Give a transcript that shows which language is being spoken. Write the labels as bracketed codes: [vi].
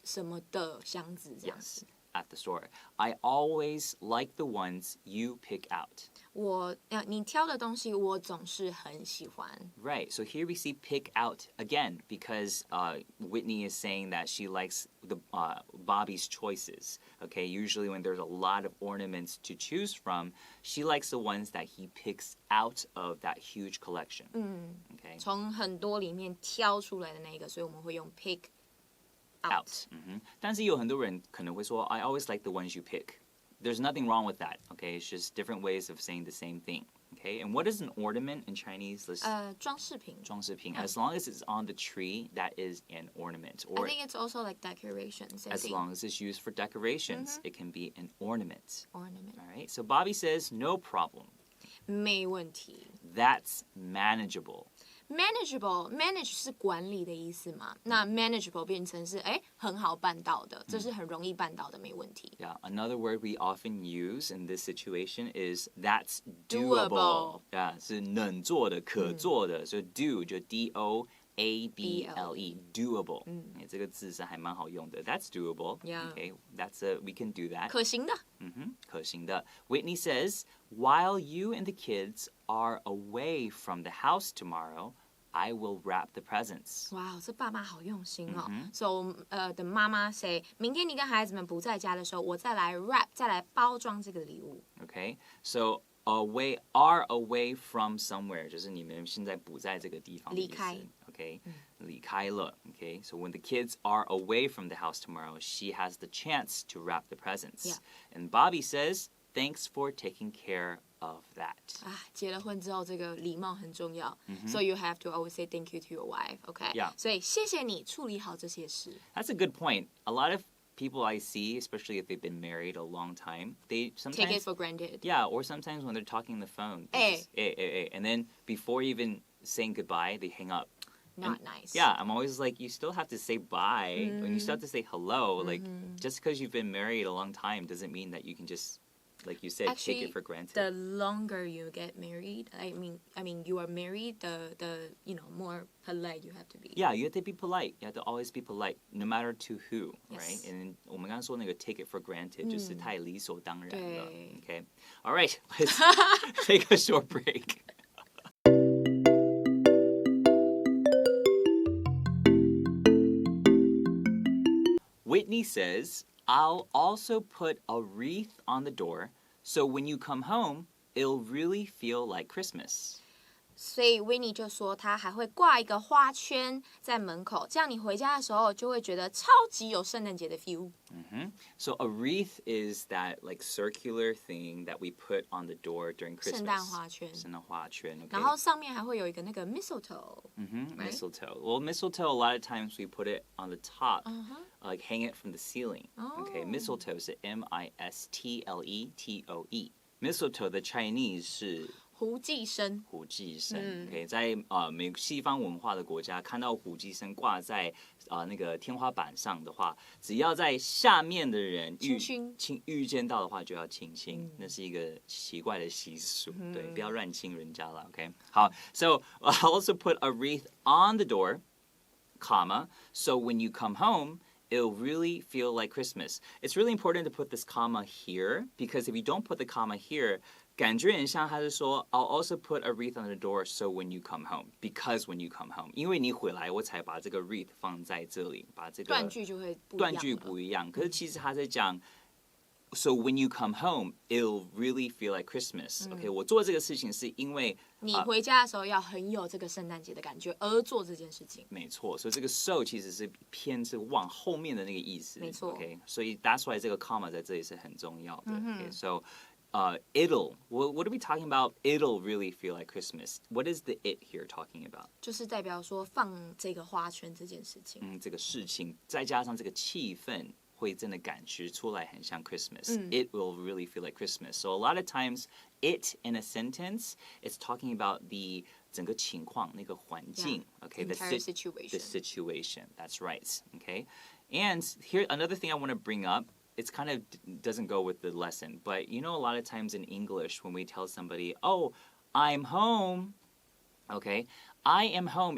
[zh] 什么的箱子这样子。 [en] At the store. I always like the ones you pick out. [zh] 你挑的东西我总是很喜欢。 [en] Right. So here we see pick out again because Whitney is saying that she likes the Bobby's choices. Okay. Usually when there's a lot of ornaments to choose from, she likes the ones that he picks out of that huge collection. Okay. [zh] 从很多里面挑出来的那个，所以我们会用 [en] pick out. [zh] 但是有很多人可能会说 [en] I always like the ones you pick. There's nothing wrong with that, okay? It's just different ways of saying the same thing, okay? And what is an ornament in Chinese? [zh] 装饰品。装饰品. [en] As long as it's on the tree, that is an ornament. Or I think it's also like decorations. As long as it's used for decorations, it can be an ornament. Ornament. All right? So Bobby says, no problem. [zh] 没问题。 [en] That's manageable. [zh] Manage 是管理的意思嘛？那 manageable 变成是很好办到的，这是很容易办到的，没问题。 [en] Yeah, another word we often use in this situation is that's doable. [zh] Yeah, 是能做的、可做的，所以 do 就 D-O-A-B-L-E, doable. 这个字是还蛮好用的。 [en] That's doable. Yeah. Okay, we can do that. [zh] 可行的。可行的。 [en] Whitney says, while you and the kids are away from the house tomorrow, I will wrap the presents. [zh] 哇，这爸妈好用心哦。 So 的妈妈 say， 明天你跟孩子们不在家的时候，我再来 wrap， 再来包装这个礼物。 [en] Okay, so away from somewhere， [zh] 就是你们现在不在这个地方的意思。离开。 Okay, 离开了。 [en] Okay, so when the kids are away from the house tomorrow, she has the chance to wrap the presents. Yeah. And Bobby says, thanks for taking care of that. [zh] 结了婚之后，这个礼貌很重要。 [en] So you have to always say thank you to your wife, okay? Yeah. [zh] 所以谢谢你处理好这些事。 [en] That's a good point. A lot of people I see, especially if they've been married a long time, they sometimes take it for granted. Yeah, or sometimes when they're talking on the phone, and then before even saying goodbye, they hang up. Not nice. Yeah, I'm always like, you still have to say bye, and you still have to say hello. Like, just because you've been married a long time doesn't mean that you can just, like you said, Actually, take it for granted. The longer you get married, I mean, you are married, the more polite you have to be. Yeah, you have to be polite. You have to always be polite, no matter to who, Yes. right? [zh] And 我们刚刚说那个 [en] take it for granted [zh] 就是太理所当然了。 [en] Okay, all right, let's take a short break. Whitney says, I'll also put a wreath on the door, so when you come home, it'll really feel like Christmas. [zh] 所以 Winnie 就说他还会挂一个花圈在门口，这样你回家的时候就会觉得超级有圣诞节的 feel。 [en] So a wreath is that like circular thing that we put on the door during Christmas. [zh] 圣诞花圈。圣诞花圈 okay. 然后上面还会有一个那个 mistletoe. [en] Right? Mistletoe. Well, mistletoe, a lot of times we put it on the top, like hang it from the ceiling. Okay, mistletoe is M-I-S-T-L-E-T-O-E. Mistletoe, the Chinese 是 [zh] 胡寄生。胡寄生，OK， 在西方文化的国家，看到胡寄生挂在那个天花板上的话，只要在下面的人遇见到的话，就要亲亲，那是一个奇怪的习俗，对，不要乱亲人家了 ，OK。 [en] 好 ，So I also put a wreath on the door, comma, so when you come home.It'll really feel like Christmas. It's really important to put this comma here because if you don't put the comma here, [zh] 感觉很像他是说 [en] I'll also put a wreath on the door so when you come home. Because when you come home. [zh] 因为你回来我才把这个 wreath 放在这里，把这个断句就会不一样。可是其实他在讲 [en] So when you come home, it'll really feel like Christmas. [zh] OK， 我做这个事情是因为你回家的时候要很有这个圣诞节的感觉而做这件事情。没错，所以这个 so 其实是偏是往后面的那个意思。没错，OK， 所以 [en] that's why [zh] 这个 comma 在这里是很重要的。 [en] OK，so it'll what are we talking about? It'll really feel like Christmas. What is the it here talking about? [zh] 就是代表说放这个花圈这件事情。这个事情再加上这个气氛。会真的感觉出来很像 Christmas. [en] It will really feel like Christmas. So a lot of times, it in a sentence, it's talking about the [zh] 整个情况那个环境 [en] okay, the entire situation. The situation, that's right. Okay, and here another thing I want to bring up. It's kind of doesn't go with the lesson, but you know a lot of times in English when we tell somebody, "Oh, I'm home," okay, I am home.